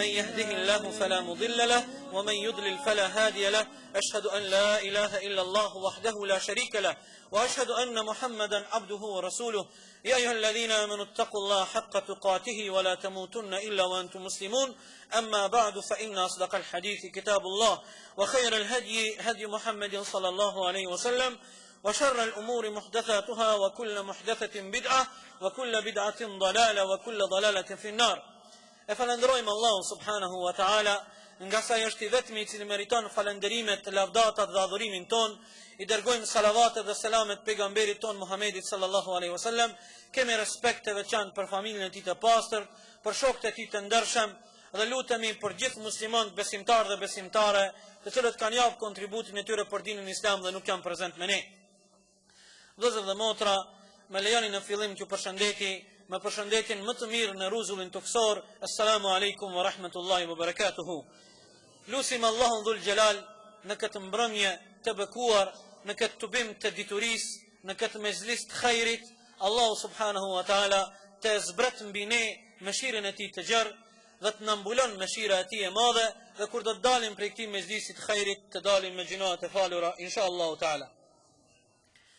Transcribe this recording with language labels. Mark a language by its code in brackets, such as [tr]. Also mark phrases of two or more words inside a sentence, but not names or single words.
[ar] يهده الله فلا مضل له ومن يضلل فلا هادي له أشهد أن لا إله إلا الله وحده لا شريك له وأشهد أن محمدا عبده ورسوله يا أيها الذين آمنوا اتقوا الله حق تقاته ولا تموتن إلا وأنتم مسلمون أما بعد فإن أصدق الحديث كتاب الله وخير الهدي هدي محمد صلى الله عليه وسلم وشر الأمور محدثاتها وكل محدثة بدعة وكل بدعة ضلالة وكل ضلالة في النار. [sq] Falenderojmë Allahun [ar] سبحانه وتعالى, [sq] nga sa është i vetmi I cili meriton falenderimet, lavdatat dhe adhurimin ton. I dërgojmë salavatet dhe selamet pejgamberit ton Muhammedit [ar] صلى الله عليه وسلم. [sq] Kemi respekt të veçantë për familjen e tij të pastër, për shokët e tij të ndershëm dhe lutemi për gjithë muslimanët besimtarë dhe besimtare, të cilët kanë japur kontributin e tyre për dinën islam dhe nuk janë prezent me ne. Vëllezër dhe motra, më lejoni në fillim t'ju përshëndeti me përshëndetjen më të mirë në rrezullin toksor. [ar] السلام عليكم ورحمة الله وبركاته. [sq] Lusim Allahun [ar] ذو الجلال [sq] në këtë mbrëmje të bekuar, në këtë tubim të diturisë, në këtë mezlis të khairit, Allahu [ar] سبحانه وتعالى [sq] të zbret mbi ne mëshirën e tij të gjerë dhe të na mbulon mëshira e tij e madhe, dhe kur do të dalim prej këtij mezlisit të khairit të dalim me gjinoat e falura [ar] إن شاء الله تعالى.